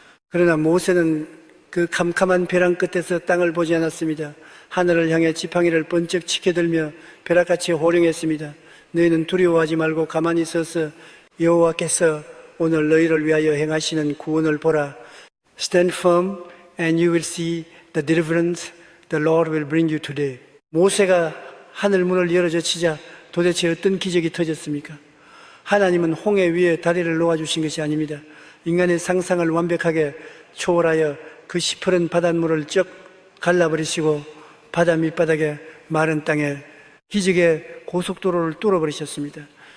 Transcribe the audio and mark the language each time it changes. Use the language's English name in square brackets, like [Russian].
[Korean] 그러나 모세는 그 캄캄한 벼랑 끝에서 땅을 보지 않았습니다. 하늘을 향해 지팡이를 번쩍 치켜들며 벼락같이 호령했습니다. 너희는 두려워하지 말고 가만히 서서 여호와께서 오늘 너희를 위하여 행하시는 구원을 보라. [English] Stand firm and you will see the deliverance the Lord will bring you today. [Korean] 모세가 하늘 문을 열어젖히자 도대체 어떤 기적이 터졌습니까? 하나님은 홍해 위에 다리를 놓아주신 것이 아닙니다. 인간의 상상을 완벽하게 초월하여 그 시퍼런 바닷물을 쩍 갈라버리시고 바다 밑바닥에 마른 땅에 기적의 고속도로를 뚫어버리셨습니다.